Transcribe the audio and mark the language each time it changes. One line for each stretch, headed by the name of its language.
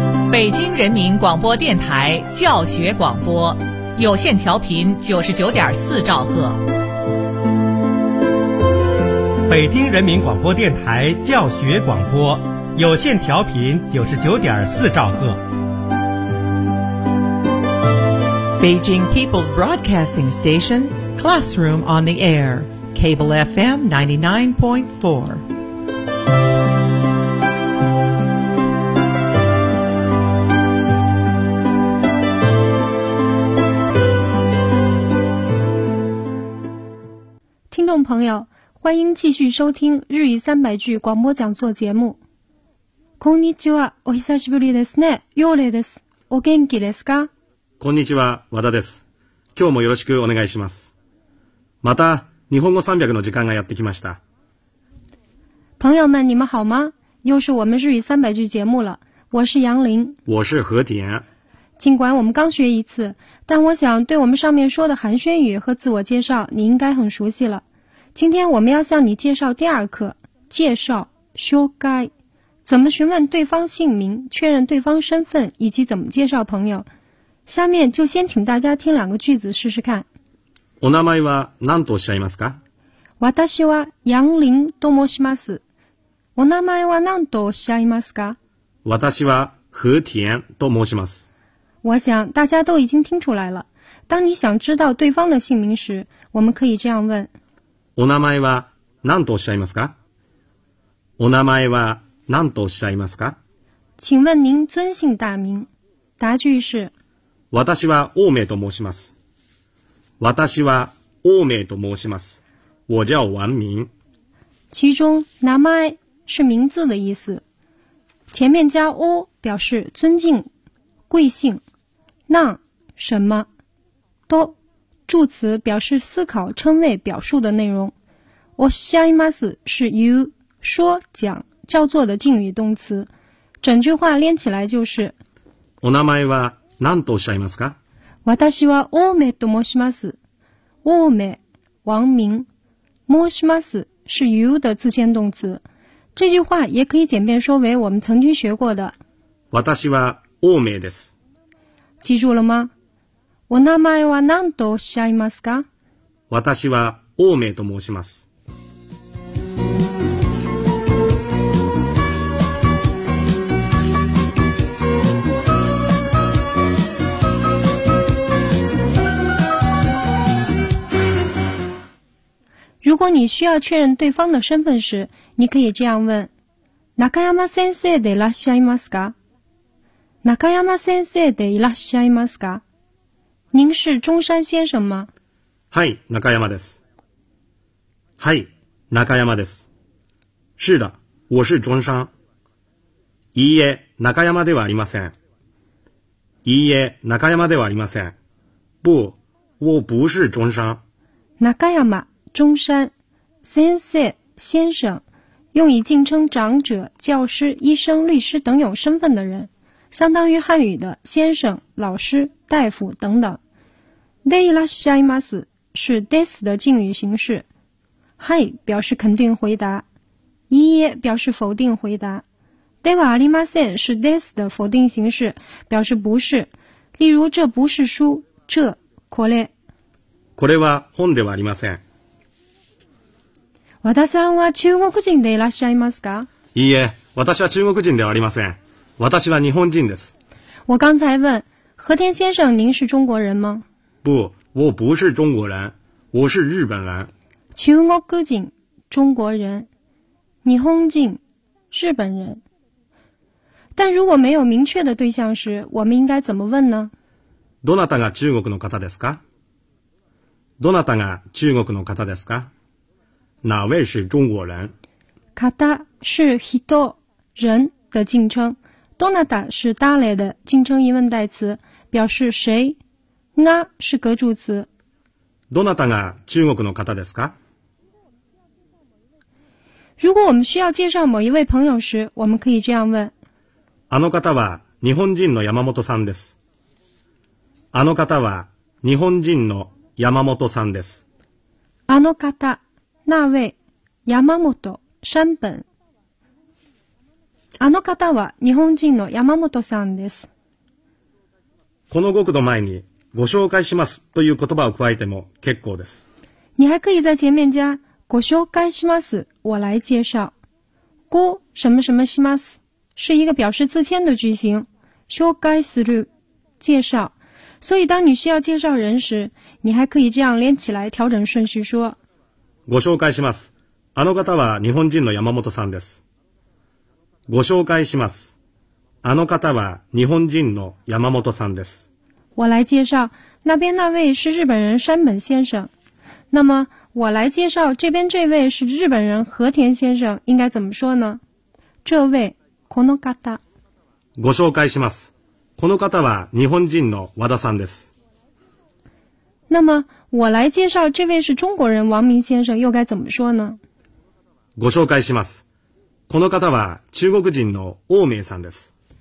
Chinese: 北京人民广播电台教学广播，有线调频99.4兆赫。北京人民广播电台教学广播，有线调频99.4兆赫。
English: Beijing People's Broadcasting Station, Classroom on the Air, Cable FM 99.4.
Chinese: Listeners, 朋友，欢迎继续收听日语三百句广播讲座节目。
Japanese: こんにちは、お久しぶりですね。ようれです。お元気ですか？こんにちは、和田です。今日もよろしくお願いします。また、日本語300の時間がやってきました。
Chinese: 朋友们、你们好吗？又是我们日语三百句节目了。我是杨林。我是和田。尽管我们刚学一次，但我想对我们上面说的寒暄语和自我介绍，你应该很熟悉了。今天我们要向你介绍第二课，介绍 紹介，怎么询问对方姓名，确认对方身份，以及怎么介绍朋友。下面就先请大家听两个句子试试看。
Japanese: お名前は何とおっしゃいますか？私は杨林と申します。お名前は何とおっしゃいますか？私は和田と申します。
Chinese: 我想大家都已经听出来了。当你想知道对方的姓名时，我们可以这样问。
Japanese: お名前は何とおっしゃいますか？お名前は何とおっしゃいますか？
Chinese: 请问您尊姓大名？答句是。
Japanese: 私は王明と申します。私は王明と申します。
Chinese: 我叫王明。其中名前是名字的意思，前面加お表示尊敬、贵姓。那什么都助词表示思考称谓表述的内容。おっしゃいます是由说讲叫做的敬语动词。整句话连起来就是。
Japanese: お名前は何とおっしゃいますか？私は王明と申します。王明、王明。
Chinese: 申します是由的自谦动词。这句话也可以简便说为我们曾经学过的。
Japanese: 私は王明です。
Chinese: 记住了吗？
Japanese: お名前は何とおっしゃいますか？私は王明と申します。
Chinese: 如果你需要确认对方的身份时，你可以这样问：
Japanese: 中山先生でいらっしゃいますか？中山先生でいらっしゃいますか？
Chinese: 您是中山先生吗？
Japanese: はい、中山です。はい、中山です。
Chinese: 是的，我是中山。
Japanese: いいえ、中山ではありません。いいえ、中山ではありません。
Chinese: 不，我不是中山。中山、中山、先生、先生，用以敬称长者、教师、医生、律师等有身份的人。相当于汉语的先生、老师、大夫等等。でいらっしゃいます是です的敬语形式。はい表示肯定回答。いいえ表示否定回答。ではありません是です的否定形式，表示不是。例如这不是书，这これ。
Japanese: これは本ではありません。和田さんは中国人でいらっしゃいますか？いいえ、私は中国人ではありません。私は日本人です。
Chinese: 我刚才问和田先生，您是中国人吗？不，我不是中国人，我是日本人。中国人，中国人，日本人，日本人。但如果没有明确的对象时，我们应该怎么问呢？
Japanese: どなたが中国の方ですか？どなたが中国の方ですか？
Chinese: 哪位是中国人？方是人，人的敬称。どなた是誰的敬称疑问代词，表示谁。が是格助词。
Japanese: どなたが中国の方ですか？
Chinese: 如果我们需要介绍某一位朋友时，我们可以这样问。
Japanese: あの方は日本人の山本さんです。あの方は日本人の山本さんです。あの方、那位、山本、山本。あの方は日本人の山本さんです。この語句の前にご紹介しますという言葉を加えても結構です。
Chinese: 你还可以在前面加
Japanese: ご紹介します。
Chinese: 我来介绍。ご什么什么します是一个表示自谦的句型。
Japanese: 紹介する介绍。
Chinese: 所以当你需要介绍人时，你还可以这样连起来调整顺序说。
Japanese: ご紹介します。あの方は日本人の山本さんです。ご紹介します。あの方は日本人の山本さんです。
Chinese: 我来介绍那边那位是日本人山本先生。那么我来介绍这边这位是日本人和田先生，应该怎么说呢？这位この方。
Japanese: ご紹介します。この方は日本人の和田さんです。
Chinese: 那么我来介绍这位是中国人王明先生，又该怎么说呢？
Japanese: ご紹介します。この方は中国人の王明さんです。